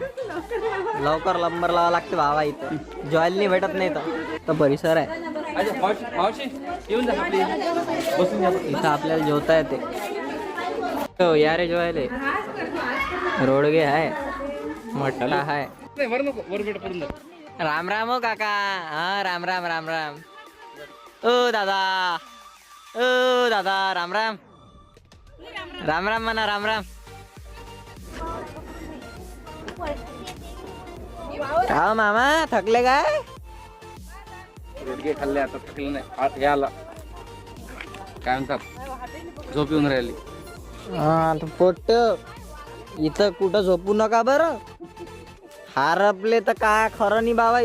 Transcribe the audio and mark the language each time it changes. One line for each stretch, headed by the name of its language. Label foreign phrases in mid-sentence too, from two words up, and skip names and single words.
Marathi: लवकर नंबर लावा लागते बाबा. इथं जॉयल नाही भेटत नाही तर परिसर आहे. अच्छा, मावशी येऊन जा आपली. बसून जा. इथं आपल्याला जेवता येते. हो या रे जेवायले. रोडगे आहे, मटला आहे. नाही, वर नको, वर बेट पडून जा. राम राम हो काका. हा राम राम राम राम. ओ दादा, ओ दादा, राम राम. राम राम म्हणा. राम राम. का मामा थकले काय? रोडगे खाल्ले आता थकले नाही. हे आला काय म्हणतात, झोप येऊन राहिली. हा पोट इथं कुठं झोपू नका बरं. हारपले तर काय खरं नाही बाबा.